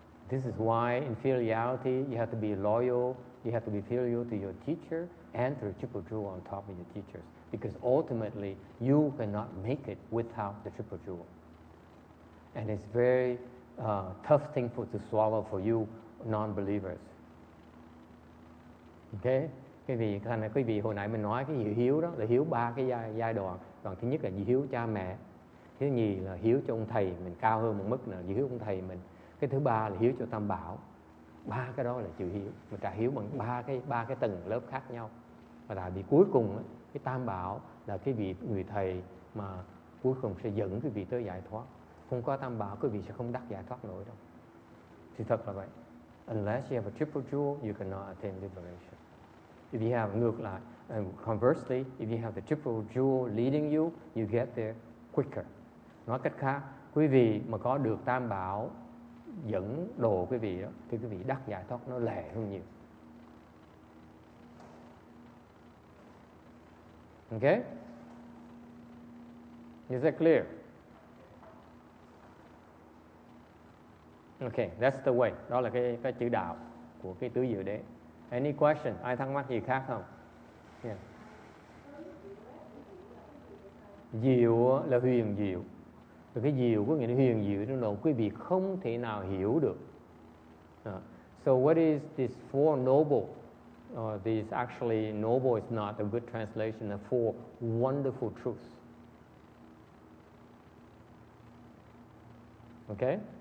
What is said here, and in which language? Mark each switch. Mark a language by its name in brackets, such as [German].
[English] This is why in filiality you have to be loyal, you have to be filial to your teacher and to the triple jewel on top of your teachers. Because ultimately you cannot make it without the triple jewel. And it's very tough thing to swallow for you non-believers. Okay? [Vietnamese] Quý vị hồi nãy mình nói cái hiếu đó là hiếu ba cái giai đoạn. Đoạn thứ nhất là hiếu cha mẹ, Thứ nhì là hiếu cho ông thầy mình cao hơn một mức nào hiếu ông thầy mình. Cái thứ ba là hiếu cho Tam Bảo. 3 cái đó là chữ hiếu. Mình trả hiếu bằng ba cái tầng lớp khác nhau. Và tại vì cuối cùng cái Tam Bảo là cái vị người thầy mà cuối cùng sẽ dẫn quý vị tới giải thoát. Không có Tam Bảo quý vị sẽ không đắc giải thoát nổi đâu. Thì thật là vậy. [English] Unless you have a triple jewel, you cannot attain liberation. If you have [Vietnamese] ngược lại, [English] conversely, if you have the triple jewel leading you, you get there quicker. [Vietnamese] Nói cách khác, quý vị mà có được Tam Bảo dẫn đồ quý vị đó, thì quý vị đắc giải thoát nó lẹ hơn nhiều. [English] Okay? Is that clear? Okay, that's the way. [Vietnamese] Đó là cái chữ đạo của cái tứ diệu đế. [English] Any question? [Vietnamese] Ai thắc mắc gì khác không? Yeah. Diệu là huyền diệu. Và cái diệu có nghĩa là huyền diệu trong đó quý vị không thể nào hiểu được. [English] So what is this four noble? This actually noble is not a good translation. The four wonderful truths. Okay?